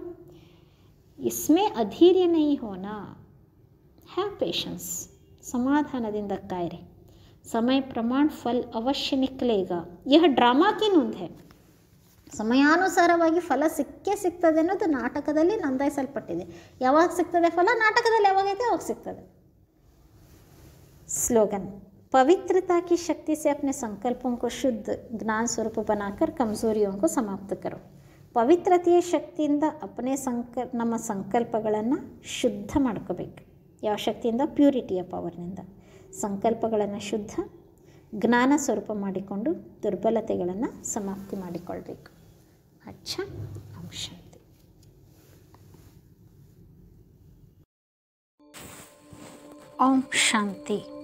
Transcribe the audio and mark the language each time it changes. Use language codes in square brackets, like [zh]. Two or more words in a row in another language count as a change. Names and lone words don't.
[hi] इसमें अधीर्य नहीं होना. [en] have patience. [kn] ಸಮಾಧಾನದಿಂದ ಕಾಯಿರಿ. [hi] समय प्रमाण फल अवश्य निकलेगा. यह ड्रामा की नोंध है. [kn] ಸಮಯಾನುಸಾರವಾಗಿ ಫಲ ಸಿಕ್ಕೇ ಸಿಗ್ತದೆ ಅನ್ನೋದು ನಾಟಕದಲ್ಲಿ ನೋಂದಾಯಿಸಲ್ಪಟ್ಟಿದೆ. ಯಾವಾಗ ಸಿಗ್ತದೆ ಫಲ? ನಾಟಕದಲ್ಲಿ ಯಾವಾಗೈತೆ ಅವಾಗ ಸಿಗ್ತದೆ. [hi] स्लोगन: पवित्रता की शक्ति से अपने संकल्पों को शुद्ध ज्ञान स्वरूप बनाकर कमजोरियों को समाप्त करो. [kn] ಪವಿತ್ರತೆಯ ಶಕ್ತಿಯಿಂದ ಅಪನೆ ನಮ್ಮ ಸಂಕಲ್ಪಗಳನ್ನು ಶುದ್ಧ ಮಾಡ್ಕೋಬೇಕು. ಯಾವ ಶಕ್ತಿಯಿಂದ? [en] purityಯ powerನಿಂದ. [kn] ಸಂಕಲ್ಪಗಳನ್ನು ಶುದ್ಧ, ಜ್ಞಾನ ಸ್ವರೂಪ ಮಾಡಿಕೊಂಡು ದುರ್ಬಲತೆಗಳನ್ನು ಸಮಾಪ್ತಿ ಮಾಡಿಕೊಳ್ಬೇಕು. [hi] अच्छा, ओम शांति. ओम शांति.